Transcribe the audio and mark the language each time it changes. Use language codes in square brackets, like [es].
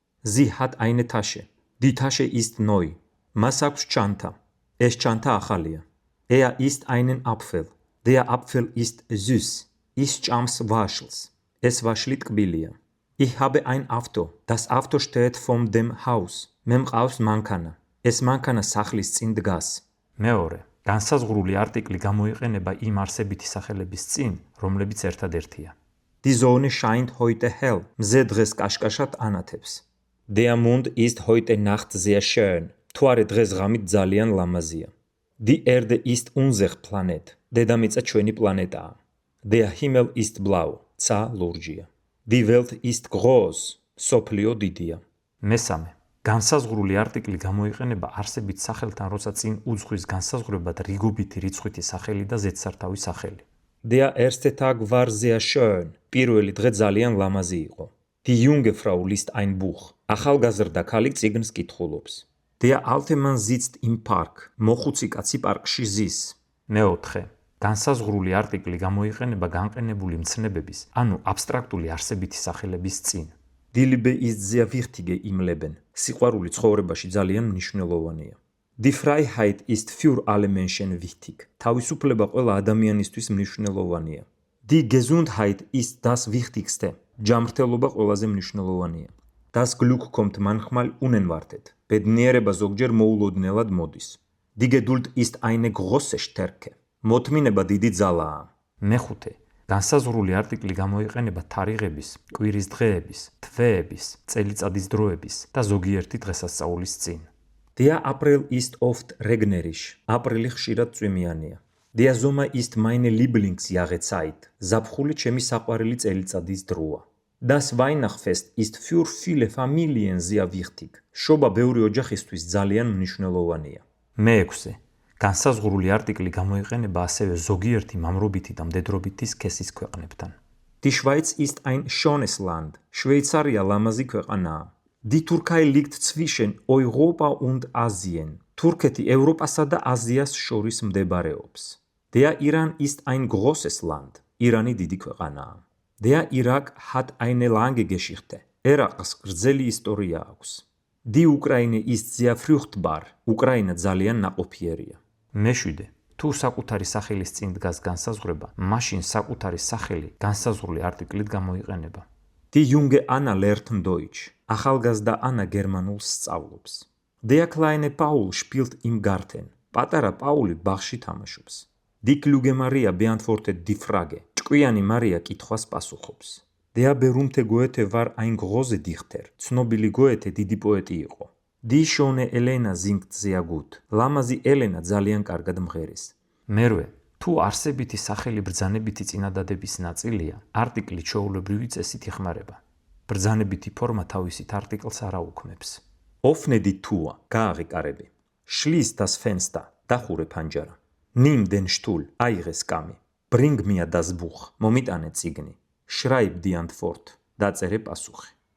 [de] Sie hat eine Tasche. Die Tasche ist neu. [ka] მას აქვს ჩანთა. ეს ჩანთა ახალია. [de] Er isst einen Apfel. Der Apfel ist süß. [ka] ის ჭამს ვაშლს. ეს ვაშლი ტკბილია. [de] Ich habe ein Auto. Das Auto steht vor dem Haus. [ka] მე მყავს მანქანა. ეს მანქანა სახლის წინ დგას. მეორე, განსაზღვრული არტიკლი გამოიყენება იმ არსებითი სახელების წინ, რომლებიც ერთადერთია. [de] Die Sonne scheint heute hell. [ka] მზე დღეს კაშკაშად ანათებს. [de] Der Mond ist heute Nacht sehr schön. [ka] მთვარე დღეს ღამით ძალიან ლამაზია. [de] Die Erde ist unser Planet. [ka] დედამიწა ჩვენი პლანეტაა. [de] Der Himmel ist blau. [ka] ცა ლურჯია. [de] Die Welt ist groß. [ka] სოფლიო დიდია. მესამე, განსაზღვრული არტიკლი გამოიყენება არსებით სახელთან, როცა წინ უძღვის განსაზღვრებად რიგობითი რიცხვითი სახელი და ზედსართავი სახელი. [de] Der erste Tag war sehr schön. [ka] პირველი დღე ძალიან ლამაზი იყო. [de] Die junge Frau liest ein Buch. [ka] ახალგაზრდა ქალი წიგნს კითხულობს. [de] Der alte Mann sitzt im Park. [ka] მოხუცი კაცი პარკში ზის. მეოთხე, განსაზღვრული არტიკლი გამოიყენება განყენებული მცნებების, ანუ აბსტრაქტული არსებითი სახელების წინ. [de] Die Liebe ist sehr wichtig im Leben. [ka] სიყვარული ცხოვრებაში ძალიან მნიშვნელოვანია. [de] Die Freiheit ist für alle Menschen wichtig. [ka] თავისუფლება ყველა ადამიანისთვის მნიშვნელოვანია. [de] Die Gesundheit ist das Wichtigste. [ka] ჯანმრთელობა ყველაზე მნიშვნელოვანია. [de] Das Glück kommt manchmal unerwartet. [ka] ბედნიერება ზოგჯერ მოულოდნელად მოდის. [de] Die Geduld ist eine große Stärke. [ka] მოთმინება დიდი ძალაა. მეხუთე, განსაზღვრული არტიკლი გამოიყენება თარიღების, კვირის დღეების, თვეების, წელიწადის დროების და ზოგიერთი დღესასწაულის წინ. [de] Der April ist oft regnerisch. [ka] აპრილი ხშირად წვიმიანია. [de] Der Sommer ist meine Lieblingsjahreszeit. [ka] ზაფხული ჩემი საყვარელი წელიწადის დროა. [de] Das Weihnachtsfest ist für viele Familien sehr wichtig. [ka] შობა ბევრი ოჯახისთვის ძალიან მნიშვნელოვანია. მეექვსე, განსაზღვრული არტიკლი გამოიყენება ასევე ზოგიერთი მამრობითი და მდედრობითი სქესის ქვეყნებთან. [de] Die Schweiz ist ein schönes Land. [ka] შვეიცარია ლამაზი ქვეყანაა. [de] Die Türkei liegt zwischen Europa und Asien. [ka] თურქეთი ევროპასა და აზიას შორის მდებარეობს. [de] Der Iran ist ein großes Land. [ka] ირანი დიდი ქვეყანაა. [de] Der Irak hat eine lange Geschichte. [ka] ერაყს გრძელი ისტორია აქვს. [de] Die Ukraine ist sehr fruchtbar. [ka] უკრაინა ძალიან ნაყოფიერია. მეშვიდე, თუ საკუთარი სახელის წინ დგას განსაზღვრება, მაშინ საკუთარი სახელი განსაზღვრული არტიკლით გამოიყენება. [de] Die junge Anna lernt Deutsch. [ka] ახალგაზრდა ანა გერმანულს სწავლობს. [de] Der kleine Paul spielt im Garten. [ka] პატარა პაული ბაღში თამაშობს. [de] Die kluge Maria beantwortet die Frage. [ka] ჭკვიანი მარია კითხვას პასუხობს. [de] Der berühmte Goethe war ein großer Dichter. [ka] ცნობილი გოეთე დიდი პოეტი იყო. [de] Die schöne Elena singt sehr gut. [ka] ლამაზი ელენა ძალიან კარგად მღერის. მერვე, თუ არსებითი სახელი ბრძანებითი წინადადების ნაწილია, არტიკლი ჩვეულებრივი წესით იხმარება. ბრძანებითი ფორმა თავისით არტიკლს არ აუქმებს. [de] Öffne die Tür, [ka] გააღიკარები. [de] Schließ das Fenster, [ka] დახურე ფანჯარა. [de] Nimm den Stuhl, [ka] აიღე სკამი. [de] Bring mir das Buch, [ka] მომიტანე წიგნი. [de] Schreib die Antwort, [ka] დაწერე პასუხი.